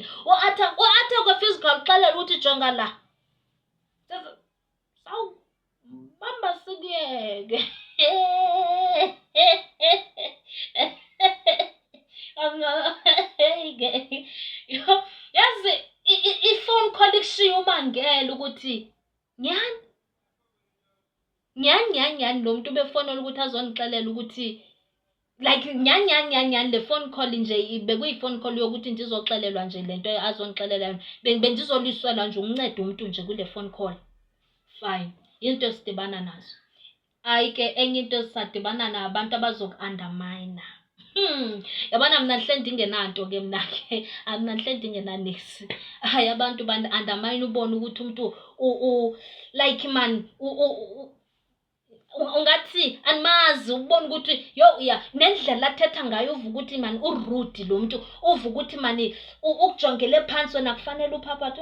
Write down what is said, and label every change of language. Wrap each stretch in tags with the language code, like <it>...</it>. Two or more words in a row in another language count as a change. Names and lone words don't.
<xh>U-athakwe physical, uxelela ukuthi jonga la. Sawu, bamba sikuyeke. Yazi i-</xh> <en>phone call</en> <xh>ikushiya umangele ukuthi nyani lo muntu befonela ukuthi azonixelela ukuthi like nyani le</xh> <en>phone call</en> <xh>nje bekuyi-</xh> <en>phone call</en> <xh>yokuthi ndizoxelelwa nje lento azonixelela yona. Bendizoliswela nje ukunceda umuntu nje kule</xh> <en>phone call.</en> <xh>Fine, into esidibana nazo. Hayi ke enye into esisadibana nabantu abazoku-undermine. Yabona mna ndihle ndingenanto ke mna ke, mna ndihle ndingenanesi. Hayi abantu bani-undermine ubone ukuthi umuntu</xh> <en>like man</en> <xh>ungathi animazi, ubone ukuthi nendlela athetha ngayo uva ukuthi mani urude lo muntu, uva ukuthi mani ukujongele phansi wena kufanele uphaphathe.</xh>